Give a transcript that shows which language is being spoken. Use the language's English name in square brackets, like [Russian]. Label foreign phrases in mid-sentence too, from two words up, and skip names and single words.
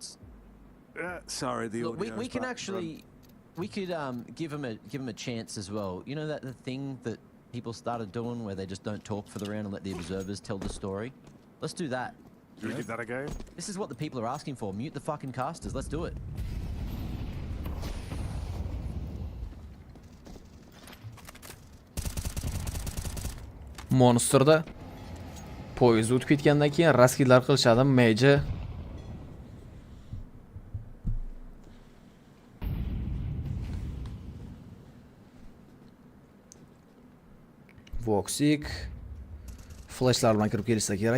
[English] Sorry, the Look, audio. we can actually, we could give him a chance as well. You know that the thing that people started doing where they just don't talk for the round and let the observers tell the story. Let's do that. Should we give that a go? This is what the people are asking for. Mute the fucking casters. Let's do it. [Uzbek] Monsterda poyezd o'tib ketgandan keyin raskidlar qilishadi. Major Voxic flashlar bilan kirib kelishsa kerak.